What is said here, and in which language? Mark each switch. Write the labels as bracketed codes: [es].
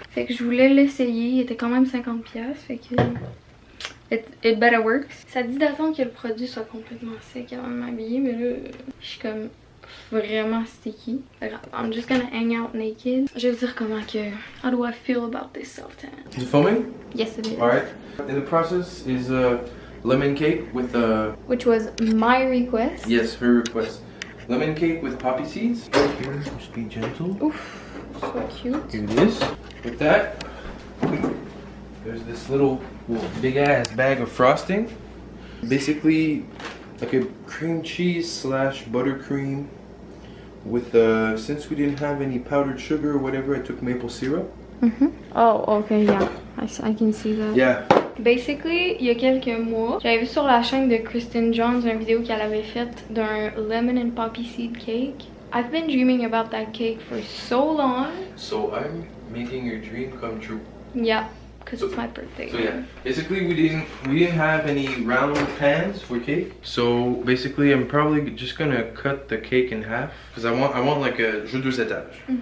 [fr] Fait que je voulais l'essayer. Il était quand même 50$. Fait que [en] it better works. [fr] Ça dit d'attendre que le produit soit complètement sec avant de m'habiller, mais là, je suis comme vraiment sticky. [en] I'm just gonna hang out naked. [fr] Je vais vous dire comment que... [en] How do I feel about this self-tan? Is it filming? Yes, it is. Alright. In the process is lemon cake with which was my request. yes, her request. Lemon cake with poppy seeds. Here, just be gentle. Oof, so cute. Here it is. With that, there's this little big ass bag of frosting. Basically, like a cream cheese slash buttercream with since we didn't have any powdered sugar or whatever, I took maple syrup. Oh, okay, yeah. I can see that. Yeah. [fr] Basically, il y a quelques mois, j'avais vu sur la chaîne de Kristen Jones une vidéo qu'elle avait faite d'un [en] lemon and poppy seed cake. I've been dreaming about that cake for so long. So I'm making your dream come true. Yeah, because it's my birthday. So yeah, basically we didn't have any round pans for cake. So basically I'm probably just gonna cut the cake in half because I want like a [fr] jeu deux étages.